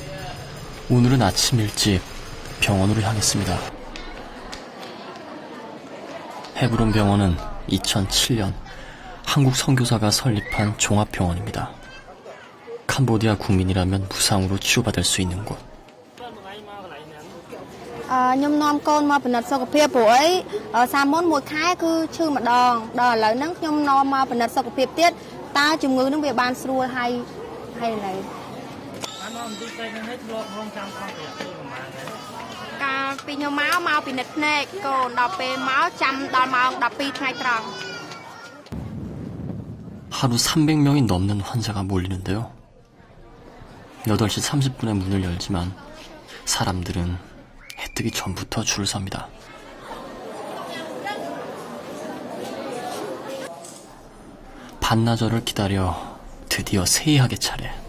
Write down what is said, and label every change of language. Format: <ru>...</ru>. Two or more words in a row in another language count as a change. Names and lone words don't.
<ko>오늘은 아침 일찍 병원으로 향했습니다. 헤브론 병원은 2007년 한국 선교사가 설립한 종합병원입니다. 캄보디아 국민이라면 무상으로 치료받을 수 있는 곳.</ko> <km>ខ្ញុំនាំកូនមកពិនិត្យសុខភាពព្រោះអីសាមុនមួយខែគឺឈឺម្ដងដល់ឥឡូវហ្នឹងខ្ញុំនាំមកពិនិត្យសុខភាពទៀតតើជំងឺហ្នឹងវាបានស្រួលហើយឥឡូវកាលពីខ្ញុំមកពិនិត្យភ្នែកកូនដល់ពេលមកចាំដល់ម៉ោង 12 ថ្ងៃត្រង់</km> <ko>하루 300명이 넘는 환자가 몰리는데요. 8시 30분에 문을 열지만 사람들은 해 뜨기 전부터 줄을 섭니다. 반나절을 기다려 드디어 세이하게 차례.</ko>